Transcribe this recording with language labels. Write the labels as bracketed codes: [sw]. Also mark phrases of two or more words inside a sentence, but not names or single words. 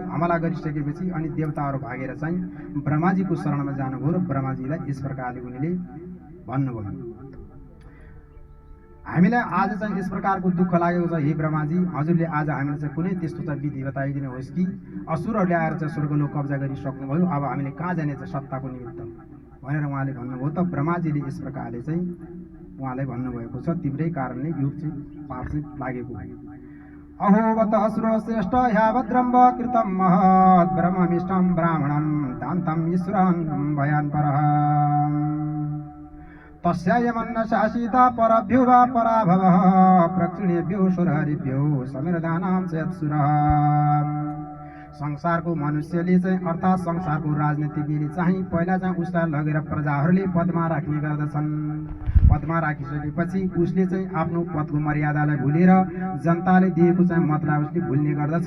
[ne] हमला गरिसकेपछि अनि देवताहरू भागेर चाहिँ ब्रह्माजीको शरणमा जानुभयो र ब्रह्माजीलाई यस प्रकारले उनीले भन्नुभयो, हामीलाई आज चाहिँ यस प्रकारको दुःख लागेको छ, हे ब्रह्माजी हजुरले आज हामीलाई चाहिँ कुनै त्यस्तो चाहिँ विधि बताइदिनुहोस् कि असुरहरूले आएर चाहिँ स्वर्गलोक कब्जा गरिसक्नुभयो, अब हामीले कहाँ जाने चाहिँ सत्ताको निमित्त भनेर उहाँले भन्नुभयो। त ब्रह्माजीले यस प्रकारले चाहिँ उहाँलाई भन्नुभएको छ, तिम्रै कारणले यो चाहिँ पाप चाहिँ लागेको हो। [sa] अहोवत असुरो श्रेष्ठ ह्यावद्रम्ब कृतम महत् ब्रह्ममिष्टम ब्राह्मणम दान्तम ईश्वरं भयान परः तस्यायमन्न शासिता परभ्यो वा पराभवः प्रक्षिणेभ्यो सुरहरिभ्यो समिरदानां चेत्सुरः। [ne] संसारको मनुष्यले चाहिँ अर्थात् संसारको राजनीतिज्ञले चाहिँ पहिला चाहिँ उसलाई लगेर प्रजाहरूले पदमा राख्ने गर्दछन्। पदमा राखिसकेपछि उसले चाहिँ आफ्नो पदको मर्यादालाई भुलेर जनताले दिएको चाहिँ मतलाई उसले भुल्ने गर्दछ।